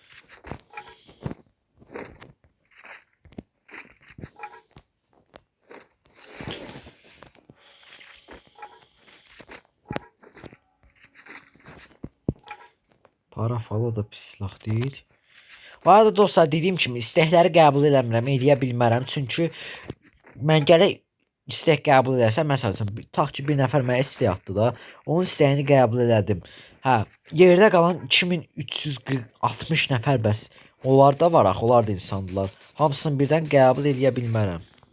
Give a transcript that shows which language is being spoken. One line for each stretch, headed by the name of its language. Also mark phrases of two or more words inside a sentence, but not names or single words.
Turkish: Para falan da pis silah değil.
Azerbaijani: Bu arada dostlar, dediyim kimi istəkləri qəbul eləmirəm, eləyə bilmərəm. Çünki mən gərək istek qəbul edersem, məsəl üçün tutaq ki, bir nəfər mənə istek atdı da, onun istəyini qəbul elədim. Hə, yerdə qalan 2360 nəfər bəs. Onlar da var axı, onlar da insandılar. Hamısını birdən qəbul eləyə bilmərəm.